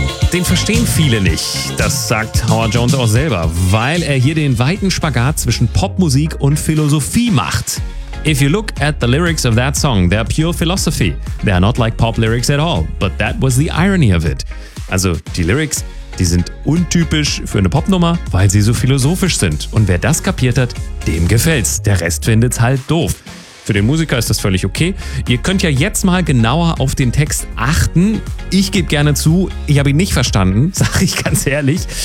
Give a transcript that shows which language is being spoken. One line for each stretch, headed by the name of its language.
German: Den verstehen viele nicht, das sagt Howard Jones auch selber, weil er hier den weiten Spagat zwischen Popmusik und Philosophie macht.
English: If you look at the lyrics of that song, they're pure philosophy. They're not like pop lyrics at all, but that was the irony of it.
German: Also die Lyrics, die sind untypisch für eine Popnummer, weil sie so philosophisch sind. Und wer das kapiert hat, dem gefällt's. Der Rest findet's halt doof. Für den Musiker ist das völlig okay. Ihr könnt ja jetzt mal genauer auf den Text achten. Ich gebe gerne zu, ich habe ihn nicht verstanden, sage ich ganz ehrlich.